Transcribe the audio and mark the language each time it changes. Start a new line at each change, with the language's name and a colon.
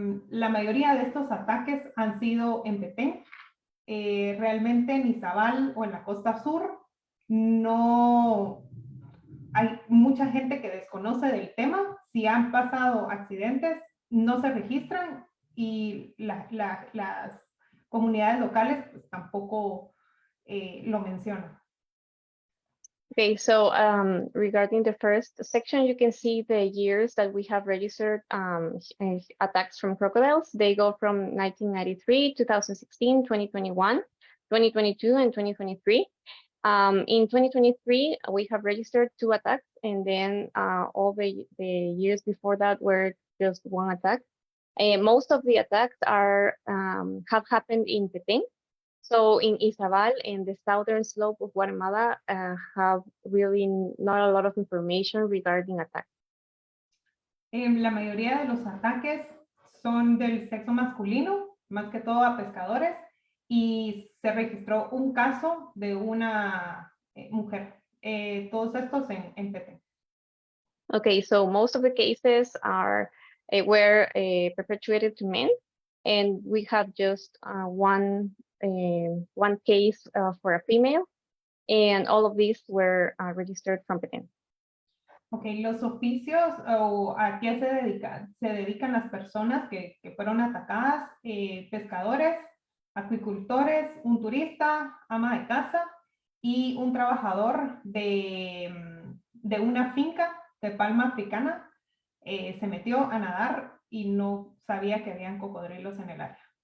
Spanish: La mayoría de estos ataques han sido en Petén. Realmente en Izabal o en la costa sur no hay mucha gente que desconoce del tema. Si han pasado accidentes, no se registran y las comunidades locales pues, tampoco lo mencionan.
English: Okay, so regarding the first section, you can see the years that we have registered attacks from crocodiles. They go from 1993, 2016, 2021, 2022, and 2023. In 2023, we have registered 2 attacks, and then all the years before that were just 1 attack. Most of the attacks have happened in Petén. So in Izabal, in the southern slope of Guatemala, have really not a lot of information regarding attacks.
Spanish: La mayoría de los ataques son del sexo masculino, más que todo a pescadores, y se registró un caso de una mujer. Todos estos en Petén.
English: Okay, so most of the cases were perpetuated to men, and we have just one case for a female, and all of these were registered from Petén.
Spanish: Okay, los oficios o a qué se dedican las personas que fueron atacadas, pescadores, acuicultores, un turista, ama de casa y un trabajador de una finca de palma africana se metió a nadar y no sabía que habían cocodrilos en el área.